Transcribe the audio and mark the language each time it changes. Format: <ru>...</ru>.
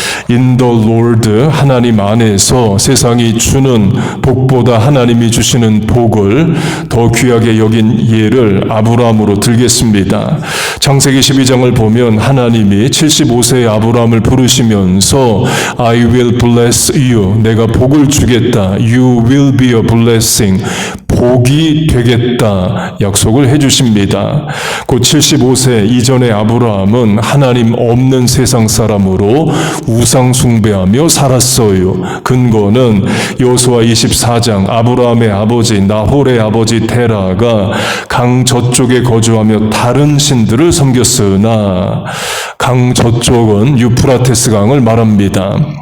<ko>In the Lord, 하나님 안에서 세상이 주는 복보다 하나님이 주시는 복을 더 귀하게 여긴 예를 아브라함으로 들겠습니다. 창세기 12장을 보면 하나님이 75세의 아브라함을 부르시면서</ko> <en>I will bless you,</en> <ko>내가 복을 주겠다.</ko> <en>You will be a blessing,</en> <ko>복이 되겠다 약속을 해주십니다. 곧 75세 이전의 아브라함은 하나님 없는 세상 사람으로 우상 숭배하며 살았어요. 근거는 여호수아 24장, 아브라함의 아버지 나홀의 아버지 테라가 강 저쪽에 거주하며 다른 신들을 섬겼으나, 강 저쪽은 유프라테스 강을 말합니다.</ko>